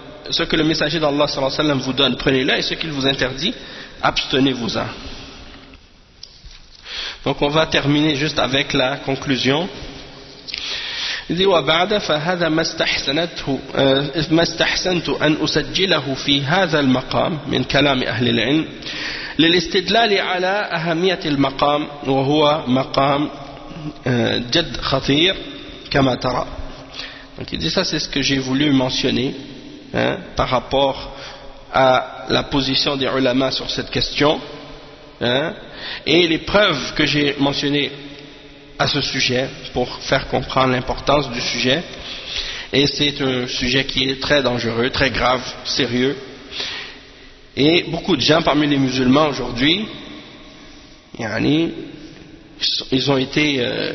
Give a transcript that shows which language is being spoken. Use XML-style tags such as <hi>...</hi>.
<fr>Ce que le messager d'Allah sallallahu alayhi wa sallam vous donne, prenez-le, et ce qu'il vous interdit, abstenez-vous-en. Donc on va terminer juste avec la conclusion.</fr> <ar>إذ وبعد فهذا ما استحسنت أن أسجله في هذا المقام من كلام أهل العلم للاستدلال على أهمية المقام وهو مقام جد خطير كما ترى.</ar> <fr>Donc il dit ça c'est ce que j'ai voulu mentionner, hein, par rapport à la position des ulama sur cette question, hein, et les preuves que j'ai mentionnées à ce sujet pour faire comprendre l'importance du sujet, et c'est un sujet qui est très dangereux, très grave, sérieux, et beaucoup de gens parmi les musulmans aujourd'hui, yani, ils ont été</fr>